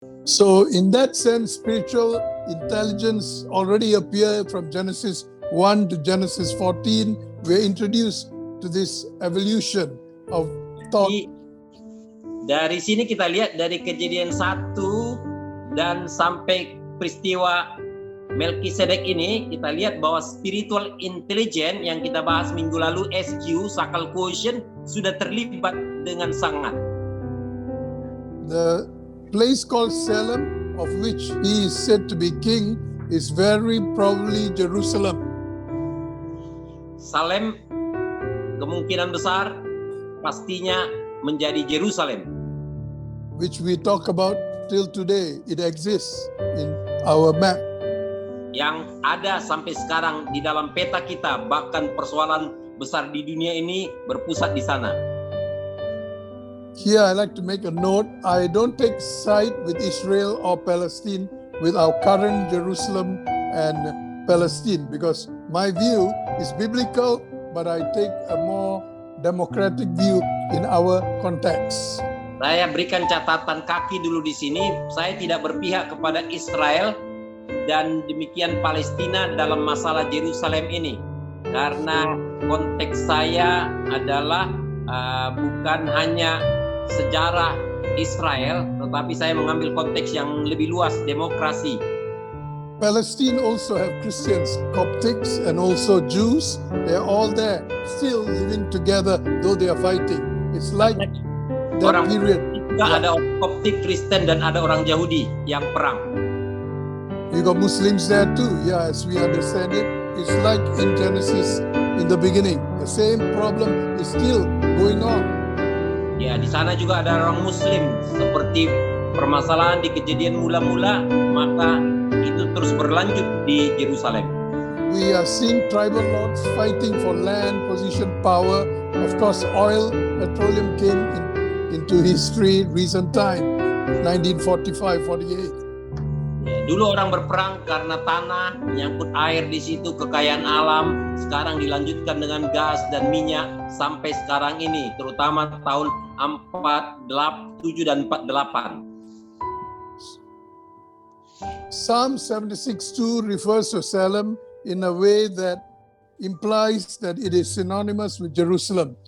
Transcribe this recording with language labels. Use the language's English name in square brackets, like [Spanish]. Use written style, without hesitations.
[English] So in that sense, spiritual intelligence already appeared from Genesis 1 to Genesis 14. We're introduced to this evolution of thought. [Indonesian] Dari sini kita lihat dari Kejadian 1 dan sampai peristiwa Melkisedek ini, kita lihat bahwa spiritual intelligence yang kita bahas minggu lalu, SQ, sakal quotient, sudah terlibat dengan sangat. [English] The place called Salem, of which he is said to be king, is very probably Jerusalem. [Indonesian] Salem kemungkinan besar pastinya menjadi Yerusalem, [English] which we talk about till today. It exists in our map. [Indonesian] Yang ada sampai sekarang di dalam peta kita, bahkan persoalan besar di dunia ini berpusat di sana. [English] Here I like to make a note. I don't take side with Israel or Palestine with our current Jerusalem and Palestine, because my view is biblical, but I take a more democratic view in our context. [Indonesian] Saya berikan catatan kaki dulu di sini. Saya tidak berpihak kepada Israel dan demikian Palestina dalam masalah Yerusalem ini, karena konteks saya adalah bukan hanya sejarah Israel, tetapi saya mengambil konteks yang lebih luas, demokrasi. [English] Palestine also have Christians, Coptics, and also Jews. They're all there, still living together, though they are fighting. It's like that period. [Indonesian] Ada orang Koptik, Kristen, dan ada orang Yahudi yang perang. [English] You got Muslims there too. Yeah, as we understand it, it's like in Genesis in the beginning. The same problem is still going on. [Indonesian] Ya, di sana juga ada orang Muslim, seperti permasalahan di Kejadian mula-mula, maka itu terus berlanjut di Yerusalem. [English] We are seeing tribal lords fighting for land, position, power. Of course, oil, petroleum came into history recent time, 1945-48. [Indonesian] Dulu orang berperang karena tanah, menyangkut air di situ, kekayaan alam. Sekarang dilanjutkan dengan gas dan minyak sampai sekarang ini, terutama tahun 47 dan 48. [English] Psalm 76:2 refers to Salem in a way that implies that it is synonymous with Jerusalem.